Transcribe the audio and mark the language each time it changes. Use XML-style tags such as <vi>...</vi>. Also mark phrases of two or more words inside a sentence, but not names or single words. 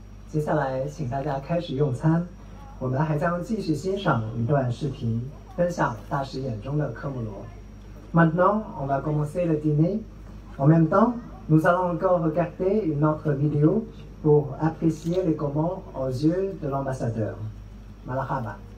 <zh>接下来，请大家开始用餐。我们还将继续欣赏一段视频，分享大使眼中的科穆罗。</zh> <fr>Maintenant, on va commencer le dîner. En même temps, nous allons encore regarder une autre vidéo pour apprécier les Comores aux yeux de l'ambassadeur.</fr> <zdj>Malahaba.</zdj>